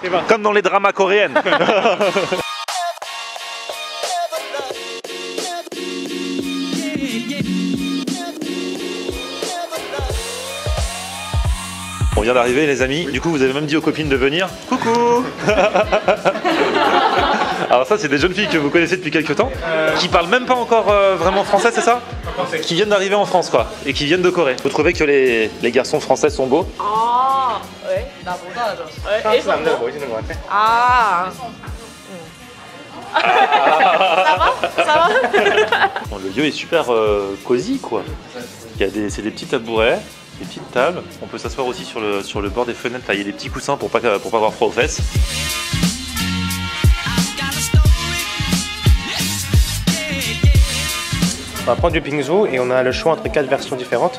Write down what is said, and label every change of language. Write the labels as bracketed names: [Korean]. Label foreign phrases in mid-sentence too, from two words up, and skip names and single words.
[French] Comme dans les dramas coréennes. On vient d'arriver les amis, du coup vous avez même dit aux copines de venir. Coucou. Alors ça c'est des jeunes filles que vous connaissez depuis quelques temps, qui parlent même pas encore vraiment français, c'est ça? Qui viennent d'arriver en France quoi, et qui viennent de Corée. Vous trouvez que les garçons français sont beaux? [Korean] 아, 왜? 나보다 좀. 사람들 보이시는 것 같아? 아. [French] Ça va? Bon, le lieu est super cosy quoi. C'est des petits tabourets, des petites tables. On peut s'asseoir aussi sur le bord des fenêtres. Là, il y a des petits coussins pour pas avoir froid aux fesses. On va prendre du pingsu et on a le choix entre 4 versions différentes.